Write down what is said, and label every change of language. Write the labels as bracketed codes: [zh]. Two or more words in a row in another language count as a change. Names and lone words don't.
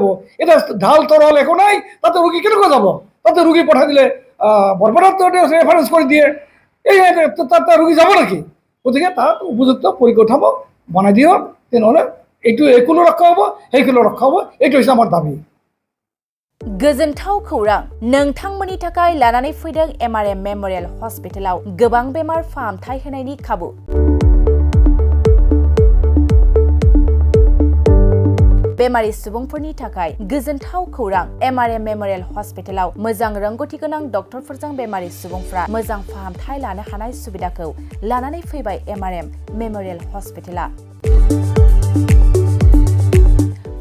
[as] এতিয়া ঢাল তৰল একো নাই, তাতে ৰোগী কেনেকৈ যাব? তাতে ৰোগী পঠাই দিলে বৰপেটাত ৰেফাৰেঞ্চ কৰি দিয়ে, তাতে ৰোগী যাব নেকি? গতিকে তাত উপযুক্ত পৰিকাঠামো বনাই দিয়ক, তেনেহ'লে এইটো এইকুলো ৰক্ষা হ'ব, সেইকুলো ৰক্ষা হ'ব। এইটো হৈছে আমাৰ দাবী। [brx] गोजोनथाव खौरां, नोंथांमोननि थाखाय लानानै फैदों MRM मेमोरियल हस्पिटालाव गोबां बेमार फाहामथाय होनायनि खाबु। बेमारि सुबुंफोरनि थाखाय गोजोनथाव खौरां, MRM मेमोरियल हस्पिटालाव मोजां रोंग'थि गोनां डक्टरफोरजों बेमारि सुबुंफ्रा मोजां फाहामथाय लानो हानाय सुबिदाखौ लानानै फैबाय MRM मेमोरियल हस्पिटाला।